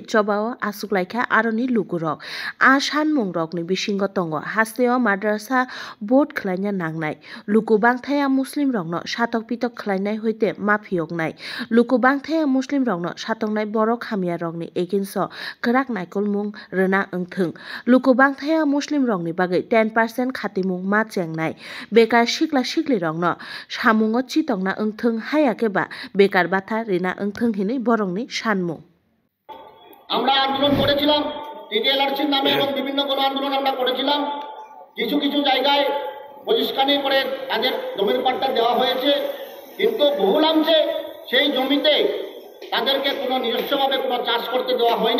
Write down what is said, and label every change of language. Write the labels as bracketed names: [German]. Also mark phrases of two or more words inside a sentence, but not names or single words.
[Kok Borok] Chobawa Asuklaikha Aroni Lukurok Ashan Mungrokni Bishingo Tongo Hasteo Madrasa Board Khlainya Nangnai Luku Bangthaya Muslim Rongno Shatok Pitok Khlainai Hoite Maphiyognai Luku Bangthaya Muslim Rongno Shatongnai Borok Hamia Rongni Eginso Krak Naikol Mung Rena Engthung Luku Bangthaya Muslim Rongni Bagai 10% Khatimung Ma Chengnai Bekar Shikla Shikli Rongno Samungo Chitongna Engthung Hayakeba Bekar Batha Rena Engthung Hini Borongni Shanmung [Bangla] আমরা আন্দোলন করেছিলাম টিটিএলআরসির নামে এবং বিভিন্ন গণ আন্দোলন আমরা করেছিলাম কিছু কিছু জায়গায় বহিষ্কার করে তাদের জমির পাট্টা দেওয়া হয়েছে কিন্তু বহুলাংশে সেই জমিতে তাদেরকে কোনো নিজস্বভাবে কোনো চাষ করতে দেওয়া হয়নি